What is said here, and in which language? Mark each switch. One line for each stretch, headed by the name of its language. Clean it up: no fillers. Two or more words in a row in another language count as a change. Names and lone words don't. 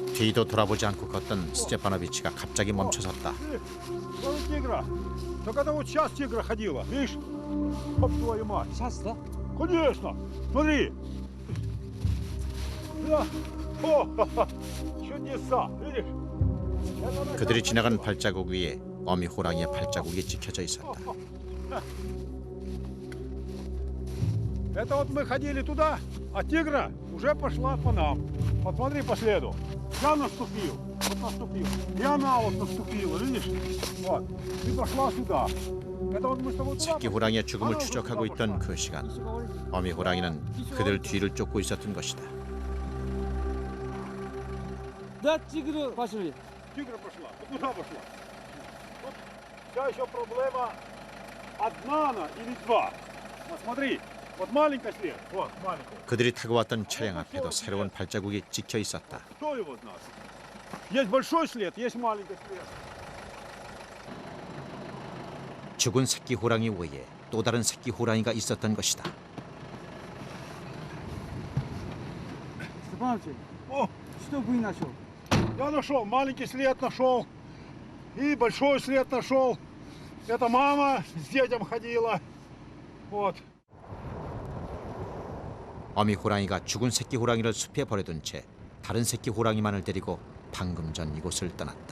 Korean: 뒤도 돌아보지 않고 걷던 스테파노비치가 갑자기 멈춰섰다.
Russian: Смотри, тигра. Так это вот сейчас тигра ходила, видишь? Оп, твою мать. Сейчас, да? Конечно. Смотри. Да. О, ха-ха. Чудеса, видишь? Это она
Korean: 그들이
Russian: как
Korean: 지나간
Russian: ходила.
Korean: 발자국 위에 어미 호랑이의 발자국이 찍혀져 있었다.
Russian: Это вот мы ходили туда, а тигра уже пошла по нам. Посмотри по следу. Я наступил, вот наступил. И она вот наступила, видишь? Вот. И пошла сюда. Это вот мы с тобой туда
Korean: 새끼
Russian: пошли.
Korean: 호랑이의 죽음을
Russian: Она уже
Korean: 추적하고
Russian: туда
Korean: 있던
Russian: пошла.
Korean: 그 시간, 어미 호랑이는 그들 뒤를 쫓고 있었던 것이다.
Russian: Да, тигры пошли. Тигра пошла. Вот куда пошла? Тут вся еще проблема, одна она или два. Вот смотри, вот маленький след, вот маленький.
Korean: 그들이 타고 왔던 차량 앞에도 새로운 발자국이 찍혀 있었다.
Russian: Кто его знает? Есть большой след, есть маленький след.
Korean: 죽은 새끼 호랑이 외에 또 다른 새끼 호랑이가 있었던 것이다.
Russian: Степанович, О, что вы нашел? я нашел, маленький след нашел. И большой след нашел. Это мама с детям ходила. Вот.
Korean: 어미 호랑이가 죽은 새끼 호랑이를 숲에 버려둔 채 다른 새끼 호랑이만을 데리고 방금 전 이곳을 떠났다.